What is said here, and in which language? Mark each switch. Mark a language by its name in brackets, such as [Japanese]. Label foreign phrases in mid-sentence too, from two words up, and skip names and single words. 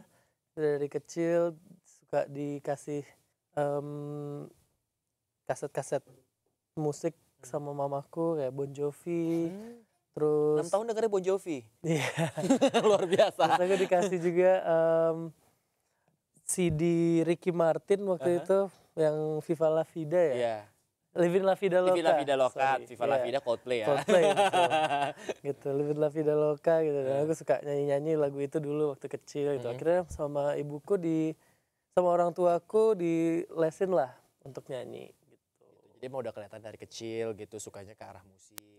[Indonesian] Dari kecil suka dikasih kaset-kaset musik sama mamaku kayak Bon Jovi. 6 Terus tahun dengerin Bon Jovi. iya. Luar biasa. Terus aku dikasih juga CD Ricky Martin waktu itu yang Viva La Vida ya. Iya. Living La Vida Loca. Viva La Vida Loca, Sorry. Viva La Iya. Vida Coldplay ya. Coldplay betul. Gitu, Living La Vida Loca gitu. Dan aku suka nyanyi-nyanyi lagu itu dulu waktu kecil gitu. Akhirnya sama ibuku sama orang tuaku dilesin lah untuk nyanyi gitu. Jadi mau udah kelihatan dari kecil gitu sukanya ke arah musik